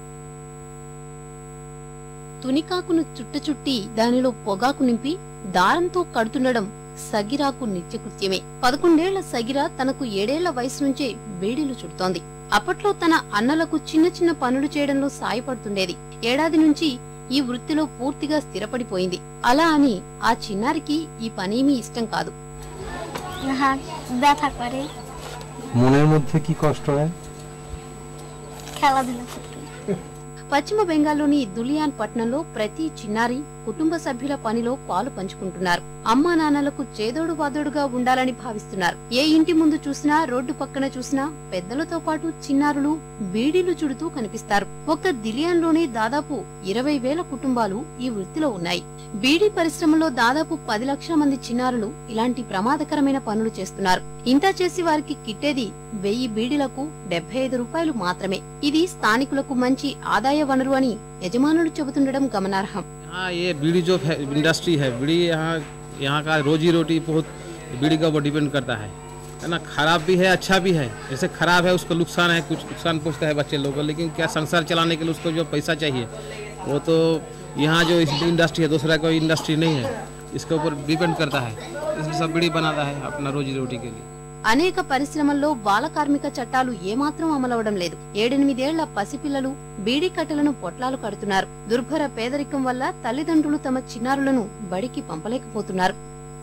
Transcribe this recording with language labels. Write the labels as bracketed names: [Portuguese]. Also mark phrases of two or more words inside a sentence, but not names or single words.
[Telugu] తునికాకును చుట్టి దానిలో పొగాకు నింపి దారంతో కడుతుండడం సగిరాకు నిత్యకృత్యమే. 11 ఏళ్ల సగిరా తనకు 7 ఏళ్ల వయసు నుంచే బీడీలు చుడుతోంది. అప్పట్లో తన అన్నలకు చిన్న చిన్న పనులు చేయడంలో సాయపడుతుండేది. ఏడాది నుంచి ఈ వృత్తిలో పూర్తిగా స్థిరపడిపోయింది. అలా అని ఆ చిన్నారికి ఈ పనేమీ ఇష్టం కాదు. [Bangla] মনের মধ্যে কি কষ্ট হয়? খেলাধুলা করতে। [Telugu] పశ్చిమ బెంగాల్లోని దులియాన్ పట్టణంలో ప్రతి చిన్నారి కుటుంబ సభ్యుల పనిలో పాలు పంచుకుంటున్నారు. అమ్మా నాన్నలకు చేదోడు వాదోడుగా ఉండాలని భావిస్తున్నారు. ఏ ఇంటి ముందు చూసినా, రోడ్డు పక్కన చూసినా పెద్దలతో పాటు చిన్నారులు బీడీలు చుడుతూ కనిపిస్తారు. ఒక్క దిలియాన్లోనే దాదాపు 20,000 కుటుంబాలు ఈ వృత్తిలో ఉన్నాయి. బీడీ పరిశ్రమలో దాదాపు 10 లక్షల మంది చిన్నారులు ఇలాంటి ప్రమాదకరమైన పనులు చేస్తున్నారు. ఇంత చేసి వారికి కిట్టేది 1000 బీడీలకు 75 రూపాయలు మాత్రమే. ఇది స్థానికులకు మంచి ఆదాయ వనరు అని యజమానులు చెబుతుండడం గమనార్హం. [Hindi] ये बीड़ी जो इंडस्ट्री है, बीड़ी यहाँ का रोजी रोटी बहुत बीड़ी का ऊपर डिपेंड करता है ना। खराब भी है, अच्छा भी है। जैसे खराब है उसको नुकसान है, कुछ नुकसान पहुँचता है बच्चे लोगों को, लेकिन क्या संसार चलाने के लिए उसको जो पैसा चाहिए वो तो यहाँ जो इंडस्ट्री है दूसरा कोई इंडस्ट्री नहीं है, इसके ऊपर डिपेंड करता है। इसमें सब बीड़ी बनाता है अपना रोजी रोटी के लिए। [Telugu] అనేక పరిశ్రమల్లో బాల కార్మిక చట్టాలు ఏమాత్రం అమలవడం లేదు. 7-8 ఏళ్ల పసిపిల్లలు బీడీ కట్టెలను పొట్లాలు కడుతున్నారు. దుర్భర పేదరికం వల్ల తల్లిదండ్రులు తమ చిన్నారులను బడికి పంపలేకపోతున్నారు.